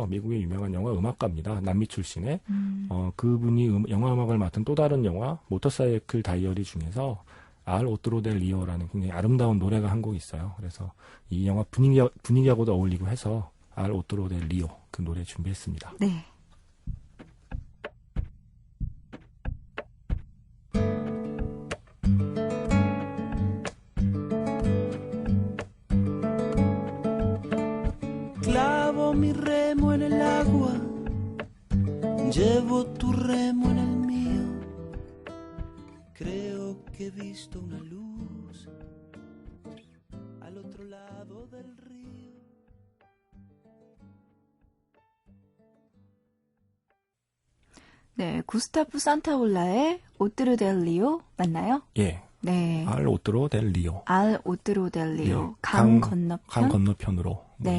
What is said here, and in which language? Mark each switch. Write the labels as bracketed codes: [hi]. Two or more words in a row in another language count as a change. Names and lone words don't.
[ko] 미국의 유명한 영화 음악가입니다. 남미 출신의. 그분이 영화 음악을 맡은 또 다른 영화 모터사이클 다이어리 중에서 알 오트로 델 리오라는 굉장히 아름다운 노래가 한 곡 있어요. 그래서 이 영화 분위기하고도 어울리고 해서 알 오트로 델 리오 그 노래 준비했습니다. 네. [es] Clavo mi remo en el agua, llevo tu remo en el mío. Creo que he visto una luz al otro lado del río. [ko] 네, 구스타프 산타올라의 오트로 델 리오 맞나요? 예. 네. 알 오트로 델 리오. 알 오트로 델 리오. 예. 강 건너편. 강 건너편으로. 네.